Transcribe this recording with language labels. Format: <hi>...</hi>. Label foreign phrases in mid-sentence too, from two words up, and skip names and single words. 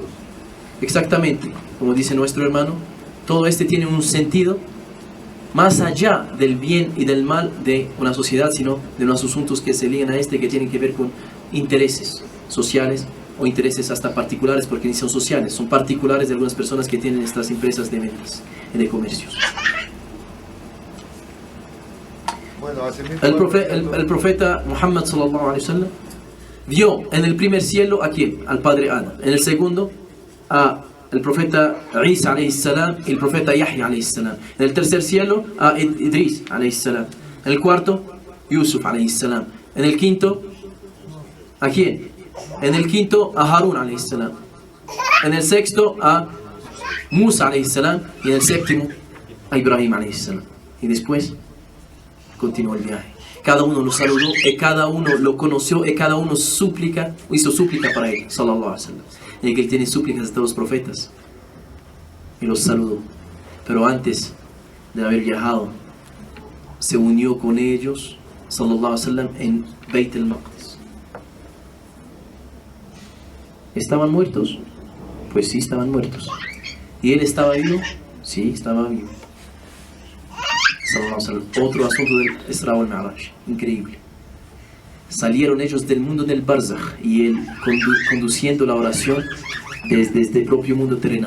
<es>Exactamente, como dice nuestro hermano, todo este tiene un sentido más allá del bien y del mal de una sociedad, sino de unos asuntos que se ligan a este, que tienen que ver con intereses sociales o intereses hasta particulares, porque ni son sociales, son particulares de algunas personas que tienen estas empresas de ventas y de comercios. Bueno, El profeta Muhammad</es> <ar>صلى الله عليه وسلم</ar> <es>vio en el primer cielo ¿a quién? Al padre Adam. En el segundo a el profeta Isa</es> <ar>عليه السلام</ar> <es>y el profeta Yahya</es> <ar>عليه السلام.</ar> <es>En el tercer cielo a Idris</es> <ar>عليه السلام.</ar> <es>En el cuarto Yusuf</es> <ar>عليه السلام.</ar> <es>En el quinto ¿a quién? En el quinto a Harun</es> <ar>عليه السلام.</ar> <es>En el sexto a Musa</es> <ar>عليه السلام.</ar> <es>Y en el séptimo a Ibrahim</es> <ar>عليه السلام.</ar> <es>Y después continuó el viaje. Cada uno lo saludó y cada uno lo conoció y cada uno hizo súplica para él,</es> <ar>صلى الله عليه وسلم.</ar> <es>Y que él tiene súplicas hasta los profetas y los saludó. Pero antes de haber viajado, se unió con ellos,</es> <ar>صلى الله عليه وسلم,</ar> <es>en Beit al-Maqdis. ¿Estaban muertos? Pues sí, estaban muertos. ¿Y él estaba vivo? Sí, estaba vivo. Otro asunto del Isra wal Mi'raj, increíble. Salieron ellos del mundo del Barzakh y él conduciendo la oración desde este propio mundo terrenal.</es>